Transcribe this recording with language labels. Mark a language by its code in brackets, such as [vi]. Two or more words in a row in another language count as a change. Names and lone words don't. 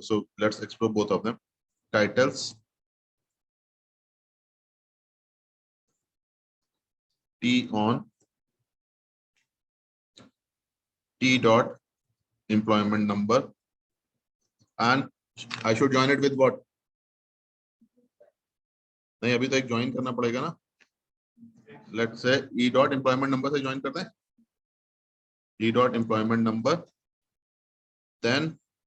[en] So let's explore both of them. Titles T on T dot employment number, and I should join it with what? [hi] नहीं अभी तो एक join करना पड़ेगा ना. [en] Let's say E dot employment number [hi] से join करते हैं. [en] E dot employment number, then